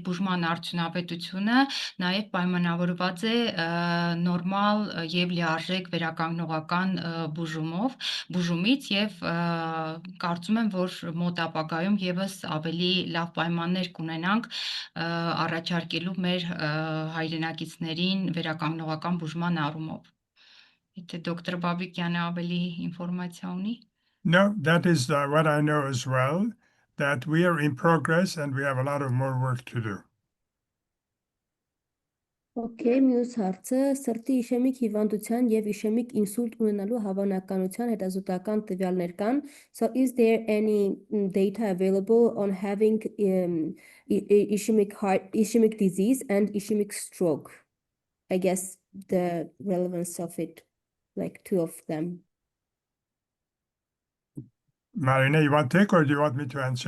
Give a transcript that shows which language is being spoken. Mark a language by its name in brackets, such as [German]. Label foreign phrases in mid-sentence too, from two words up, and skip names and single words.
[Armenian] բուժման արդյունավետությունը նաեւ պայմանավորված է նորմալ եւ լիարժեք վերականգնողական բուժումից եւ կարծում եմ, որ մոտ ապագայում եւս ավելի լավ պայմաններ կունենանք առաջարկելու մեր հայրենակիցներին վերականգնողական բուժման առումով։ Եթե դոկտոր Բաբիկյանը ավելի ինֆորմացիա ունի։ [English] No, that is what I know as well, that we are in progress and we have a lot of more work to do. [Armenian] Okay, մյուս հարցը սրտի իշեմիկ հիվանդության եւ իշեմիկ ինսուլտ ունենալու հավանականության հետազոտական տվյալներ կան. [English] So is there any data available on having ischemic disease and ischemic stroke? I guess the relevance of it, like two of them. Marina, you want to take or do you want me to answer?